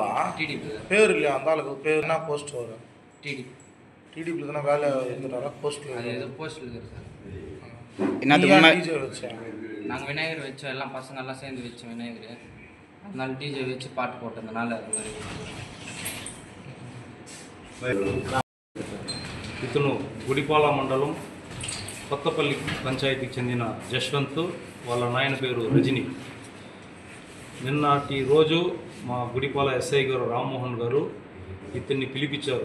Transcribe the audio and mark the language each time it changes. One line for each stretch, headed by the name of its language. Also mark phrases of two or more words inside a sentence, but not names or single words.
Tamil: டிடிபி பேர் இல்லையா அந்த ஆளுக்கு? பேர் என்ன போஸ்ட் வரும்? டிடிபி டிடிபியில் தானே வேலை இருந்துட்டாரா? போஸ்ட்டில் அது ஏதோ போஸ்ட்டில் இருக்குது சார். டிஜே வச்சேன். நாங்கள் விநாயகர் வச்சோம், எல்லாம் பசங்கள்லாம் சேர்ந்து வச்சோம் விநாயகர். அதனால டிஜே வச்சு பாட்டு போட்டதுனால அது மாதிரி.
Telugu: ఇతను గుడిపాల మండలం కొత్తపల్లి పంచాయతీకి చెందిన జశ్వంత్, వాళ్ళ నాయన పేరు రజని. నిన్నటి రోజు మా గుడిపాల ఎస్ఐ గారు రామ్మోహన్ గారు ఇతన్ని పిలిపించారు.